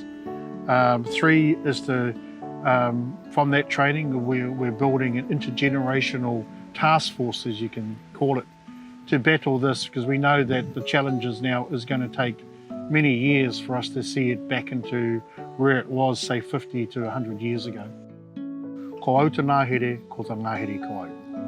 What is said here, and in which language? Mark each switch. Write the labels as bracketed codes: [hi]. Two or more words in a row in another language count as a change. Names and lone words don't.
[en] Three is to, from that training, we're building an intergenerational task force, as you can call it, to battle this, because we know that the challenges now is going to take many years for us to see it back into where it was, say, 50 to 100 years ago. [mi] Ko au te ngahere, ko te ngahere ko au.